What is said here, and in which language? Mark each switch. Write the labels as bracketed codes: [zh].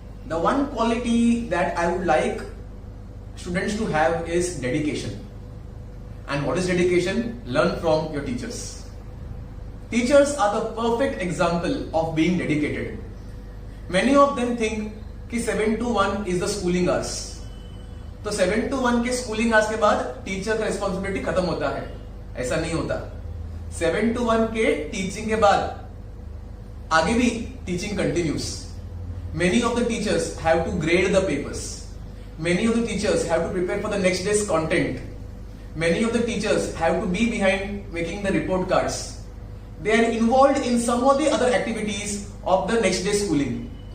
[en] The one quality that I would like students to have is dedication. And what is dedication? Learn from your teachers. Teachers are the perfect example of being dedicated. Many of them think कि 7 to 1 is the schooling hours. [hi] तो 7 to 1 के [en] schooling hours [hi] के बाद teacher का responsibility खत्म होता है. ऐसा नहीं होता. 7 to 1 के टीचिंग के बाद आगे भी teaching continuous. [en] Many of the teachers have to grade the papers. Many of the teachers have to prepare for the next day's content. Many of the teachers have to be behind making the report cards. They are involved in some of the other activities of the next day's schooling.